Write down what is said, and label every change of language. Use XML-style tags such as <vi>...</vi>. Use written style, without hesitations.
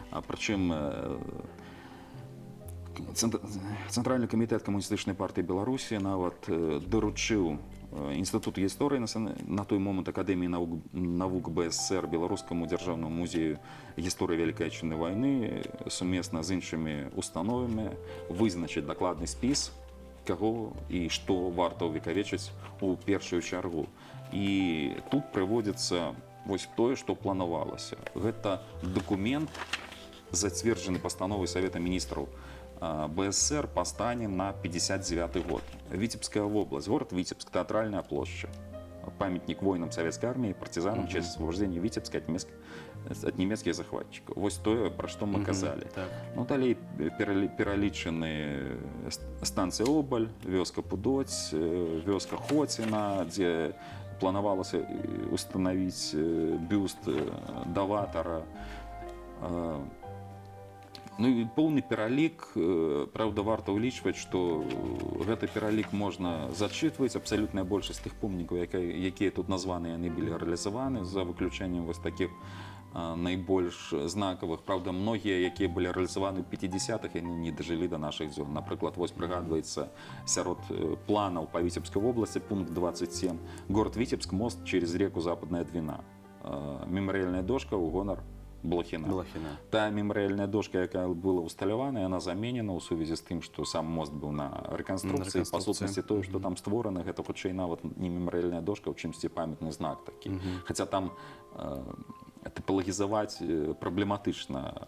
<be>Прычым Цэнтральны камітэт камуністычнай партыі Беларусі нават даручыў Інстытуту гісторыі на той момант Акадэміі навук БСР Беларускаму дзяржаўнаму музею гісторыі Вялікай Адчыннай вайны сумесна з іншымі установамі вызначыць дакладны спіс, каго і што варта ўвекавечыць у першую чаргу. І тут прыводзіцца вось тое, што планавалася. Гэта дакумент, зацверджаны пастановай Савета міністраў БСР па стане на 59 год. Віцебская вобласць, город Віцебск, тэатральная плошча,</be> <ru>памятник воинам советской армии, партизанам, в честь освобождения Витебска от немецких захватчиков. Вот то, про что мы казали. Так. Ну, далее перелічены станция Обаль, вёска Пудоць, вёска Хотина, где планавалось установить бюст даватара.</ru> <be>Ну і поўны пералік, праўда, варта ўлічваць, што гэты пералік можна зачытваць. Абсалютная большасць тых помнікаў, якія тут названы, яны былі рэалізаваны, за выключэннем вось такіх найбольш знакавых. Праўда, многія, якія былі рэалізаваны ў 50-х, яны не дажылі да нашых дзён. Напрыклад, вось прыгадваецца сярод планаў па Віцебскай вобласці пункт 27.</be> <ru>Город Віцебск, мост через реку Западная Двина.</ru> <be>Мемарыяльная дошка ў гонар Блохіна. Та мемарыяльная дошка, якая была усталявана, яна заменена ў сувязі з тым, што сам мост быў на рэканструкцыі. Па сутнасці тое, што там створана, гэта хутчэй нават не мемарыяльная дошка, у чымсьці памятны знак такі. Хаця там тыпалагізаваць праблематычна.</be>